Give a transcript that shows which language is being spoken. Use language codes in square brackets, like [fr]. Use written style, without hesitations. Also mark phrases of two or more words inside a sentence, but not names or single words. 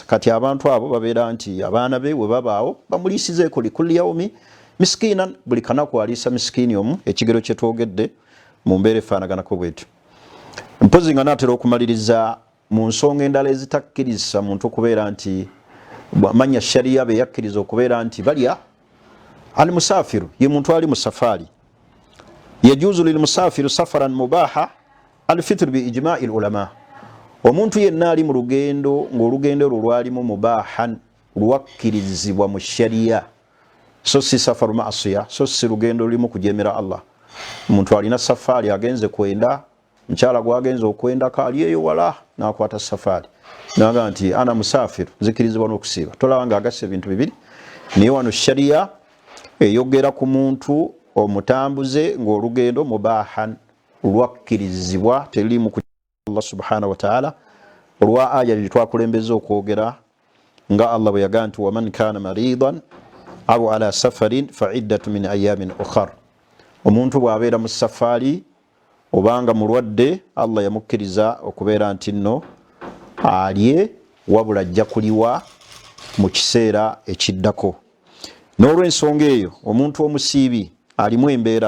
[lg] Kati abantu abo babeera nti abaana be we babaawo bamuliisizeeko [ar] لكل يوم مسكينا, [lg] buli kanaku aliisa miskiini omu, ekigero kye twogedde mu mbeera efaanaganako bwetyo. Mpozi nga naatera okumaliriza mu nsonga endala ezitakkiriza muntu okubeera nti manya sharia be yakkiriza okubeera nti balya [ar] المسافر [lg] ye muntu ali mu safaari. [ar] يجوز للمسافر سفرا مباحا الفطر بإجماع العلماء. [lg] Omuntu yenna ali mu lugendo ng'olugendo olwo lwalimu mubahan lwakkirizibwa mu sharia, so si [ar] سفر معصية, [lg] so si lugendo lulimu kujemera Allah. Omuntu alina safaari agenze kwenda, mkyala gwagenze okwenda kaali eyo wala n'akwata safaari naga nti [ar] أنا مسافر [lg] nzikirizibwa n'okusiiba, tolaba nga agasse ebintu bibiri. Naye wano sharia eyogera ku muntu omutambuze ng'olugendo mubahan lwakkirizibwa terilimu ku Allah [ar] سبحانه وتعالى [lg] olwa aya lye twakulembeza okwogera nga Allah bwe yagaa nti [ar] ومن كان مريضا أو على سفر فعدة من أيام أخر. [lg] Omuntu bw'abeera mu safaari obanga mulwadde Allah yamukkiriza okubeera nti nno alye wabula ajja kuliwa mu kiseera ekiddako. N'olw'ensonga eyo omuntu omusiibi alimu embeera.